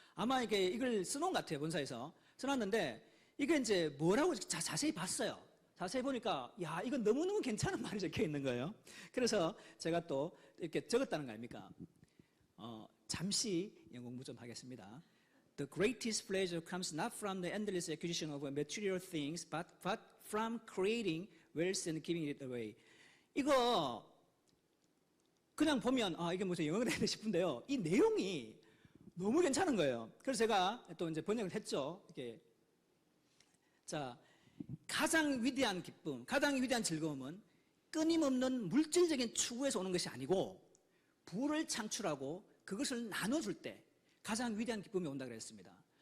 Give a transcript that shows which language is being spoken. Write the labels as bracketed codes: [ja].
[ko] 아마 이걸 써놓은 것 같아요, 본사에서. 써놨는데 이게 이제 뭐라고 자세히 봤어요. 자세히 보니까 야, 이건 너무너무 괜찮은 말이 적혀 있는 거예요. 그래서 제가 또 이렇게 적었다는 거 아닙니까? 잠시 영어 공부 좀 하겠습니다. [en] The greatest pleasure comes not from the endless acquisition of material things, but from creating wealth and giving it away. [ko] 이거 그냥 보면 이게 무슨 영어를 해야 돼 싶은데요. 이 내용이 너무 괜찮은 거예요. 그래서 제가 또 이제 번역을 했죠. 이렇게 자, 가장 위대한 기쁨, 가장 위대한 즐거움은 끊임없는 물질적인 추구에서 오는 것이 아니고 부를 창출하고 그것을 나눠줄 때 가장 위대한 기쁨이 온다 그랬습니다.